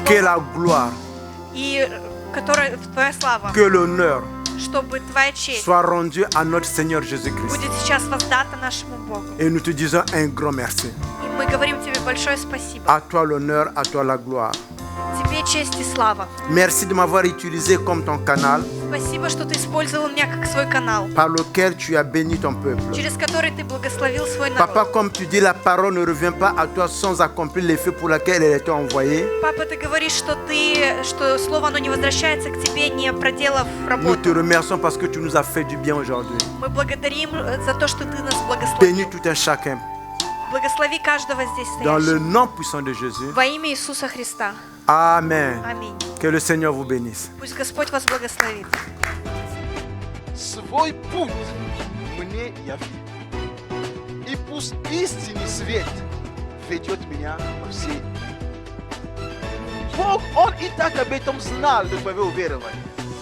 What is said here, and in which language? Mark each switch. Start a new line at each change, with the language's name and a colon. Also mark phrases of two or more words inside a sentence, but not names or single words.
French: Que
Russian: слово,
French: la gloire,
Russian: и которое Твоя слава,
French: que l'honneur
Russian: чтобы Твоя честь
French: soit rendue à notre Seigneur Jésus-Christ.
Russian: будет сейчас воздата нашему Богу.
French: Et nous te disons un grand merci.
Russian: И мы говорим Тебе большое спасибо.
French: À toi l'honneur, à toi la gloire.
Russian: Тебе честь и слава.
French: Merci de m'avoir utilisé comme ton canal
Russian: Спасибо, что Ты использовал меня как свой канал,
French: par lequel tu as béni ton peuple.
Russian: через который Ты благословил свой народ.
French: Papa, comme tu dis, la parole ne revient pas à toi sans accomplir l'effet pour lequel elle était envoyée.
Russian: Папа, Ты говоришь, что слово, оно не возвращается к Тебе, не проделав
French: Nous te
Russian: работу.
French: remercions parce que tu nous as fait du bien aujourd'hui.
Russian: Мы благодарим за то, что Ты нас
French: Bénis
Russian: благословил.
French: tout un chacun.
Russian: Благослови каждого здесь
French: Dans le
Russian: стоящего.
French: nom puissant de Jésus.
Russian: Во имя Иисуса Христа.
French: Amen.
Russian: Аминь.
French: Que le Seigneur vous bénisse.
Russian: Пусть Господь вас благословит. Свой путь мне яви. И пусть истинный свет ведет меня по всей. Бог, Он и так об этом знал до твоего уверования.